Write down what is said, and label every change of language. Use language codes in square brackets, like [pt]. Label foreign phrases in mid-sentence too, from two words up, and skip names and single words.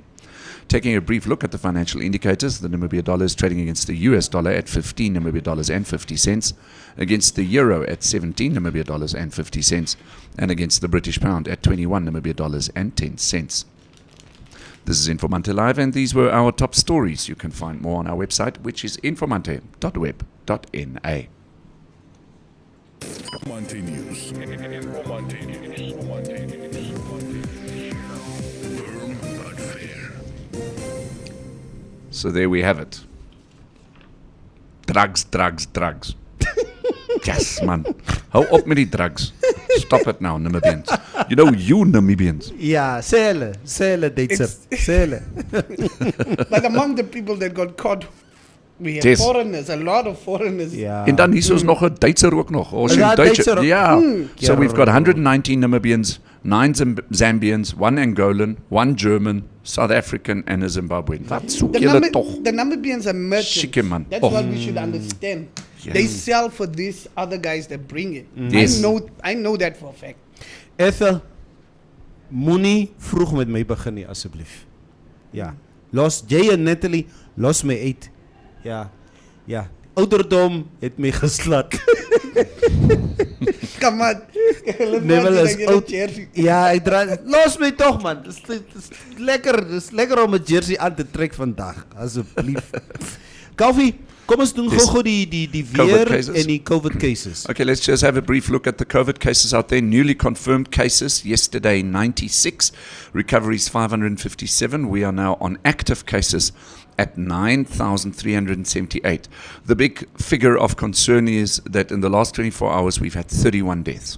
[en] Taking a brief look at the financial indicators, the Namibia dollar is trading against the US dollar at 15 Namibia dollars and 50 cents, against the euro at 17 Namibia dollars and 50 cents, and against the British pound at 21 Namibia dollars and 10 cents. This is Informante Live, and these were our top stories. You can find more on our website, which is informante.web.na. Informante News. Informante News. Informante News. Firm but fair. So there we have it. Drugs, drugs, drugs. Yes, [af] man. Hou op met die drugs. [en] Stop it now, Namibians. You know, you Namibians. [af] Ja, sê hulle, Duitser. Sê hulle. [en] But among the people that got caught, we had Yes. foreigners, a lot of foreigners. [af] Ja. En dan hier is nog 'n Duitser ook nog. Ons Ja, sien Duitse. Duitser ook. Ja. [en] So we've got Ja. 119 Namibians, 9 Zambians, 1 Angolan, 1 German, South African and a Zimbabwean. [af] Wat soek julle tog? [en] The Namibians are merchants. Chique, man. That's Oh. what we should understand. Yeah. They sell for these other guys that bring it. Yes. I know that for a fact. [af] Ethel, moenie vroeg met my begin nie, asseblief. Ja. Los jy en Natalie, los my uit. Ja. Ja. Ouderdom het my geslat. [en] Come on. [af] Neville is oud. Ja, ek dra. Los my tog man. Dis lekker om 'n jersey aan te trek vandag, asseblief. Koffie, kom ons doen [en] Yes. [af] gou die COVID weer cases. en die COVID cases. [en] Okay, let's just have a brief look at the COVID cases out there. Newly confirmed cases yesterday 96, recoveries 557. We are now on active cases at 9,378. The big figure of concern is that in the last 24 hours we've had 31 deaths.